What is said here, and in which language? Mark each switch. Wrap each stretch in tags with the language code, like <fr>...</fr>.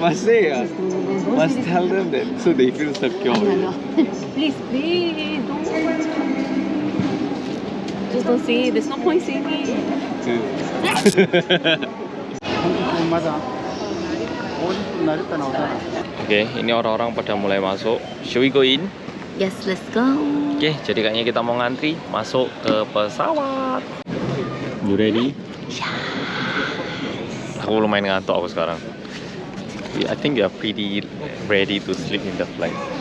<en>Must say, must tell them that so they feel secure. Please, don't. Just don't say it. There's no point saying it.</en> <id>Oke, ini orang-orang pada mulai masuk.</id> <en>Shall we go in? Yes, let's go.</en> <id>Oke, jadi kayaknya kita mau ngantri masuk ke pesawat.</id> <en>You ready?</en> <id>Aku lumayan ngantuk aku sekarang.</id> <en>I think you are pretty ready to sleep in the flight.</en>